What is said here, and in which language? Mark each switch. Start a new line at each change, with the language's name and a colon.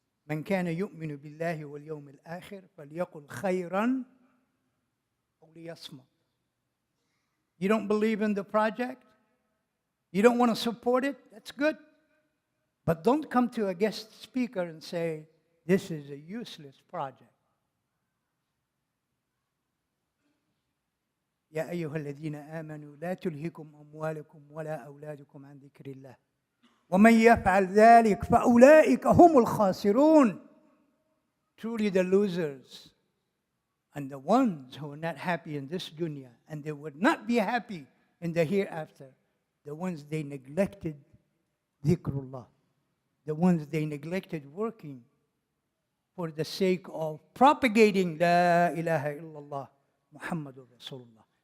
Arabic: من كان يؤمن بالله واليوم الآخر فليقل خيرا أو ليصمت.
English: You don't believe in the project? You don't want to support it? That's good. But don't come to a guest speaker and say, this is a useless project.
Arabic: يا أيها الذين آمنوا لا تلهكم أموالكم ولا أولادكم عن ذكر الله ومن يفعل ذلك فأولئك هم الخاسرون.
English: Truly the losers and the ones who are not happy in this dunya and they would not be happy in the hereafter, the ones they neglected dhikrullah, the ones they neglected working for the sake of propagating La ilaha illallah Muhammadur Rasulullah.